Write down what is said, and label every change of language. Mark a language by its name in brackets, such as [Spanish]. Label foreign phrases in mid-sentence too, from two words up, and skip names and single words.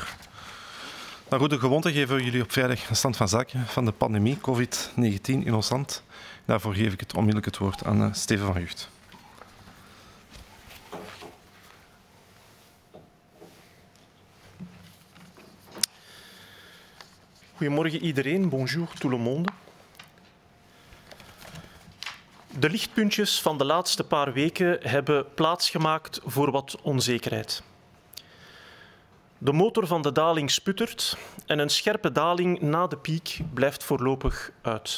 [Dutch] Naar goede gewoonte geven we jullie op vrijdag een stand van zaken van de pandemie COVID-19 in ons land. Daarvoor geef ik onmiddellijk het woord aan Steven van Gucht. Goedemorgen iedereen, [French] bonjour tout le monde. [Dutch] De lichtpuntjes van de laatste paar weken hebben plaatsgemaakt voor wat onzekerheid. De motor van de daling sputtert en een scherpe daling na de piek blijft voorlopig uit.